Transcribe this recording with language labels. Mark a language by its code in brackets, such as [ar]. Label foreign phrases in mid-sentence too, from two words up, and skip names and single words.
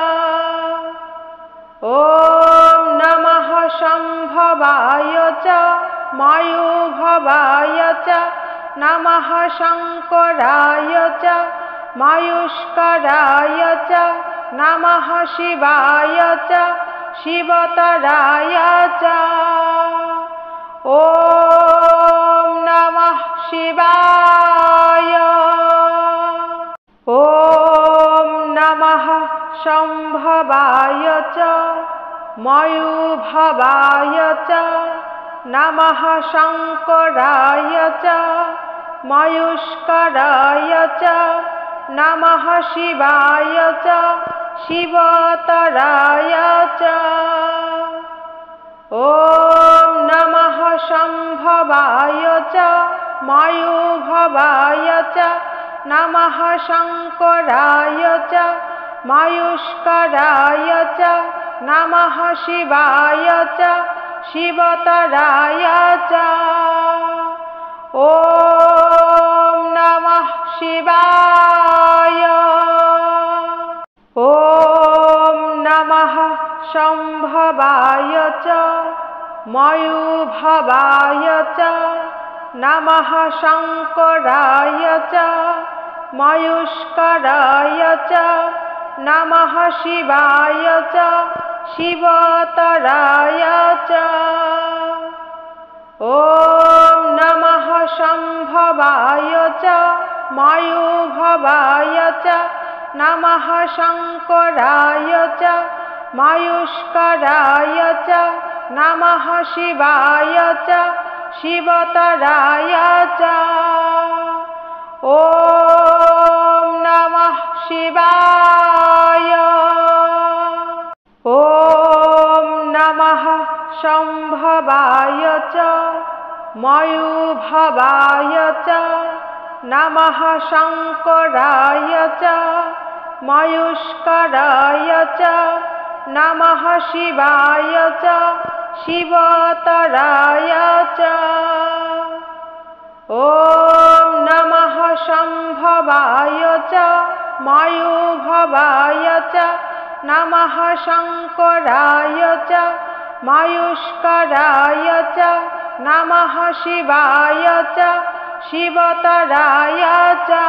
[sa] ওম নমঃ সম্ভবায় চ ময়ূভবায় চ নমঃ শঙ্করায় চ ময়ুষ্করায় চ নমঃ শিবায় চ শিবতরায় চ। ওম নমঃ শিবায়। ওম নমঃ সম্ভবায় চ ময়ূভবায় চ নমঃ শঙ্করায় চ ময়ুষ্করায় চ নমঃ শিবায় চ শিবতরায় চ। ওম নমঃ সম্ভবায় চ ময়ূভবায় চ নমঃ শঙ্করায় চ ময়ুষ্করায় চ নমঃ শিবায় চ শিবতরায় চ। ওম নমঃ শিবায়। ওম নমঃ সম্ভবায় চ ময়ূভবায় চ নমঃ শঙ্করায় চ ময়ুষ্করায় চ নমঃ শিবায় চ শিবতরায় চ। ওম নমঃ সম্ভবায় চ ময়ূভবায় চ নমঃ শঙ্করায় চ ময়ুষ্করায় চ নমঃ শিবায় চ শিবতরায় চ। ওম নমঃ শিবায়। ওম নমঃ সম্ভবায় চ ময়ূভবায় চ নমঃ শঙ্করায় চ ময়ুষ্করায় চ নমঃ শিবায় চ শিবতরায় চ। ॐ नमः शम्भवाय च मायुभवाय च नमः शङ्कराय च मायुष्कराय च नमः शिवाय च शिवतराय च